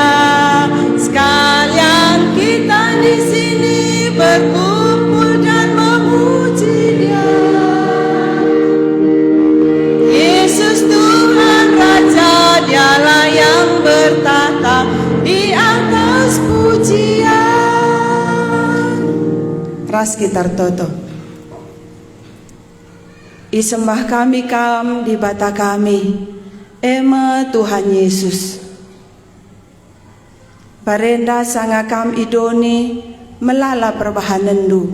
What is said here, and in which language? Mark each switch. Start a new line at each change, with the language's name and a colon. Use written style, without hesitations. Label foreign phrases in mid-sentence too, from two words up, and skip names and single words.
Indonesian: Sekalian kita di sini berkumpul dan memuji Dia. Yesus Tuhan Raja, Dialah yang bertahta di atas pujian.
Batak Karo: Ras gitar toto. Isembah kami kam di bata kami, eme Tuhan Yesus. Parenda sanga kam idoni melala perbahanendu.